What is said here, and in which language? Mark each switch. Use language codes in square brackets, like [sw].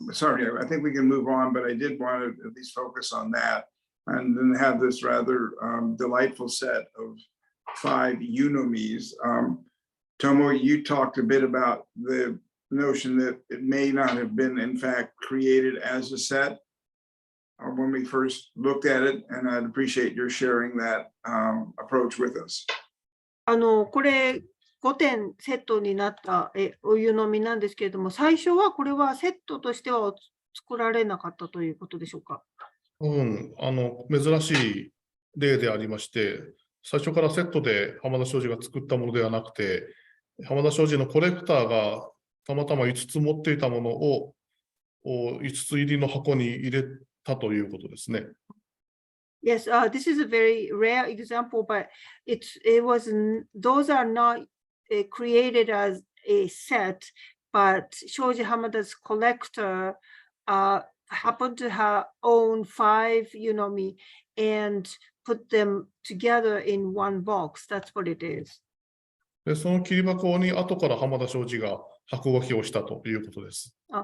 [en] Sorry, I think we can move on, but I did want to at least focus on that, and then have this rather delightful set of 5 unomis. Tomo, you talked a bit about the notion that it may not have been, in fact, created as a set when we first looked at it, and I'd appreciate your sharing that approach with us. [ja] これ5点セットになったお湯飲みなんですけれども、最初はこれはセットとしては作られなかったということでしょうか。珍しい例でありまして、最初からセットで浜田庄司が作ったものではなくて、浜田庄司のコレクターがたまたま5つ持っていたものを5つ入りの箱に入れたということですね。 [en] Yes, this is a very rare example, but those are not created as a set, but Shoji Hamada's collector happened to own 5 unomi and put them together in one box. That's what it is. [ja] で、その切り箱に後から浜田庄司が箱書きをしたということです。